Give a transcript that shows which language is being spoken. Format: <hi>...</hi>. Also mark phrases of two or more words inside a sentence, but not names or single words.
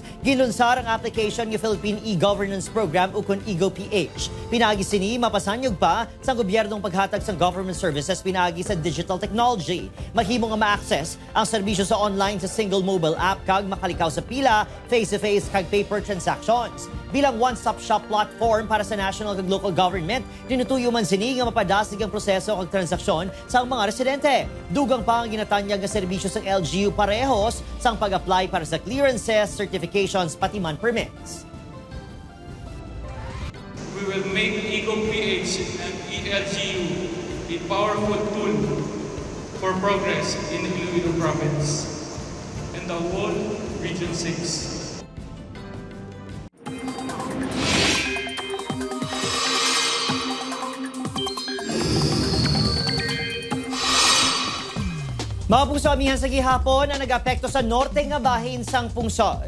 <hil>Ginlunsar ang application ng Philippine E-Governance Program o kun EGO-PH. Pinagi sini mapasanyog pa sa gobyernong paghatag sa</hil> <en>government services</en> <hil>pinagi sa</hil> <en>digital technology.</en> <hil>Mahimo nga ma-access ang serbisyo sa online sa</hil> <en>single mobile app</en> <hil>kag makalikaw sa pila, face-to-face kag</hil> <en>paper transactions.</en> <hil>Bilang</hil> <en>one-stop shop platform</en> <hil>para sa national kag</hil> <en>local government,</en> <hil>tinutuyo man sini nga mapadasig ang proseso kag transaksyon sa mga residente. Dugang pa ang ginatanyag nga serbisyo sa LGU parehos sang pag-apply para sa</hil> <en>clearances, certifications,</en> <hil>pati man permits.</hil> <en>We will make EGO-PH and ELGU a powerful tool for progress in the Iloilo province and the whole Region 6.</en> <hil>Mga pungsamihan sa gihapon ang nag-apekto sa norte nga bahin sang pungsod.</hil>